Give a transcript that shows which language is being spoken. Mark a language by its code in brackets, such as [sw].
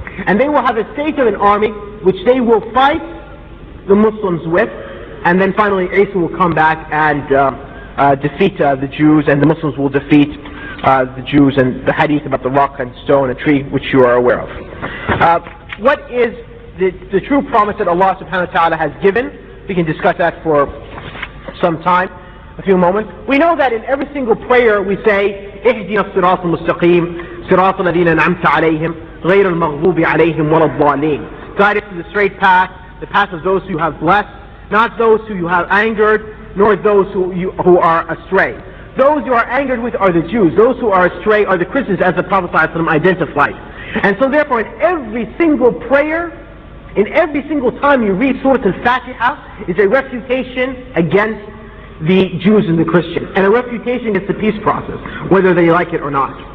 [en] And they will have a state of an army which they will fight the Muslims with, and then finally Isa will come back and defeat the Jews, and the Muslims will defeat the Jews, and the hadith about the rock and stone and tree, which you are aware of. What is the true promise that Allah subhanahu wa ta'ala has given? We can discuss that for some time, a few moments. We know that in every single prayer we say, [ar] اهدنا الصراط المستقيم صراط الذين أنعمت عليهم غير المغضوب عليهم ولا الضالين. [en] Guide us to the straight path, the path of those who you have blessed, not those who you have angered, nor those who are astray. Those you are angered with are the Jews. Those who are astray are the Christians, as the Prophet ﷺ identified. And so therefore, in every single prayer, in every single time you read Surah Al-Fatiha, is a refutation against the Jews and the Christians, and a refutation against the peace process, whether they like it or not.